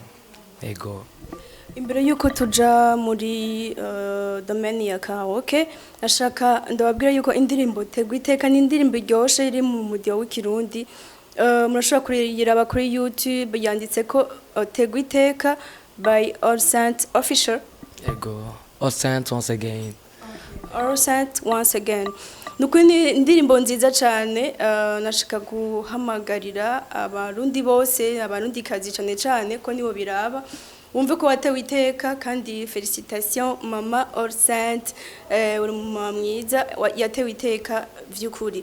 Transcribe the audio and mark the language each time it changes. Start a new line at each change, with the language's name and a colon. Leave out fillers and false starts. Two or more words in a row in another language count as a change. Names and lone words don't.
Rundi: Yego. Imbere yuko tuja muri domaine ya karaoke, ashaka ndababwira yuko indirimbo tegwa iteka ni indirimbo iryoshe iri mu mudiyo w'ikirundi. Murashobora kuriyiraba kuri YouTube, yanditse ko tegwa iteka by All Saint Official.
English: Yego. All Saint once again. All Saint once again.
Rundi: Nuko ni indirimbo nziza cyane, nashaka guhamagarira abarundi bose, abarundi kazi cyane ko nibo biraba. Wumve ko watewe iteka, kandi felicitation mama All Saint, uri mama mwiza yatewe iteka vy'ukuri.